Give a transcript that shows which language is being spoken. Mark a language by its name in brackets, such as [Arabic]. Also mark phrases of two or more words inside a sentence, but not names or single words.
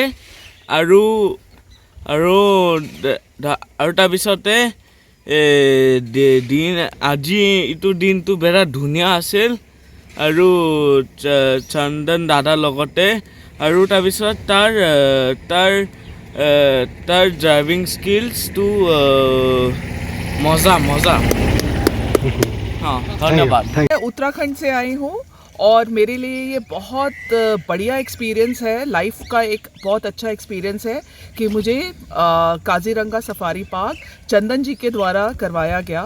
[Assamese] আৰু তাৰপিছতে আজি এইটো দিনটো বিৰাট ধুনীয়া আছিল, আৰু চন্দন দাদাৰ লগতে। আৰু তাৰপিছত তাৰ [English] driving skillsটো [Assamese] মজা। [Hindi] हाँ, धन्यवाद। मैं उत्तराखंड से आई हूँ, और मेरे लिए ये बहुत बढ़िया एक्सपीरियंस है, लाइफ का एक बहुत अच्छा एक्सपीरियंस है कि मुझे काजीरंगा सफारी पार्क चंदन जी के द्वारा करवाया गया।